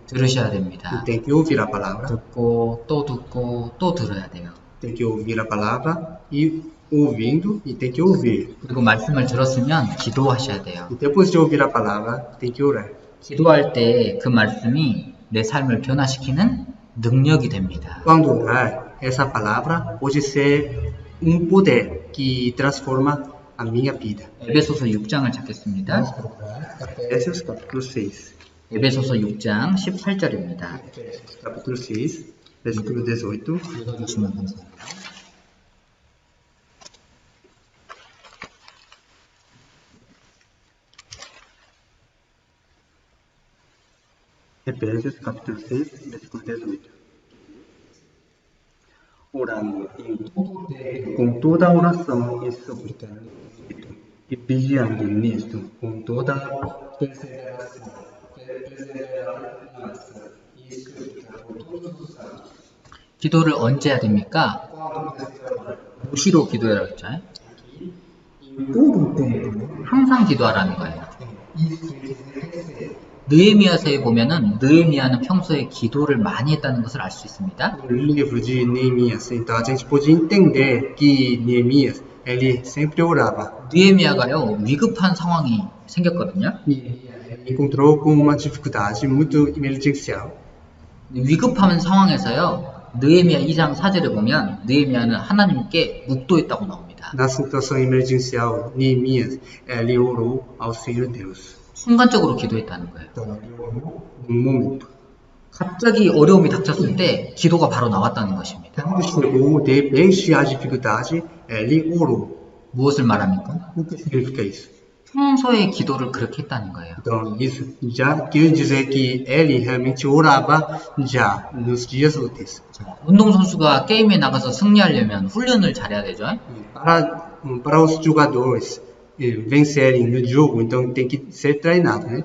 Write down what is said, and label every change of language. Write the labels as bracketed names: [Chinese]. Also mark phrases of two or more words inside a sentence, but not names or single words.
[Korean] 들으셔야 됩니다. [Portuguese] E tem que ouvir a palavra, [Korean] 듣고 또 들어야 돼요. [Portuguese] tem que ouvir a palavra e ouvindo e tem que ouvir. [Korean] 그리고 말씀을 들었으면 기도하셔야 돼요. [Portuguese] E depois de ouvir a palavra, tem que orar. [Korean] 기도할 때 그 말씀이 내 삶을 변화시키는 능력이 됩니다. [Portuguese] Quando orar, essa palavra pode ser poder que transforma a minha vida. [Korean] 에베소서 6장을 찾겠습니다. [Portuguese] Efésios capítulo 6. [Korean] 에베소서 6장 18절입니다. [Portuguese] Capítulo 6, versículo 18. [Korean] 읽어주시면 감사합니다. [Portuguese] Efésios capítulo 6, versículo 18. Orando com toda oração e súplica e vigiando nisto com toda perseveração e súplica por todos os santos. [Korean] 기도를 언제 해야 됩니까? 무시로 기도해라 했잖아요. [Portuguese] Todo o tempo. [Korean] 항상 기도하라는 거예요. 느헤미야서에 보면은 느헤미야는 평소에 기도를 많이 했다는 것을 알 수 있습니다. [Portuguese] No livro de Neemias, então a gente pode entender que Neemias ele sempre orava. [Korean] 느헤미야가요 위급한 상황이 생겼거든요. [Portuguese] Encontrou com uma dificuldade muito emergencial. [Korean] 위급한 상황에서요 느헤미야 2장 4절에 보면 느헤미야는 하나님께 묵도했다고 나옵니다. [Portuguese] Na situação emergencial, Neemias ele orou ao Senhor Deus. [Korean] 순간적으로 기도했다는 거예요. [Portuguese] No momento. [Korean] 갑자기 어려움이 닥쳤을 때 기도가 바로 나왔다는 것입니다. [Portuguese] Quando chegou de repente a dificuldade, ele orou. [Korean] 무엇을 말합니까? [Portuguese] O que significa isso? [Korean] 평소에 기도를 그렇게 했다는 거예요. [Portuguese] Então, isso já quer dizer que ele realmente orava já nos dias úteis. [Korean] 운동선수가 게임에 나가서 승리하려면 훈련을 잘해야 되죠. [Portuguese] Para os jogadores vencerem no jogo, então tem que ser treinado, né?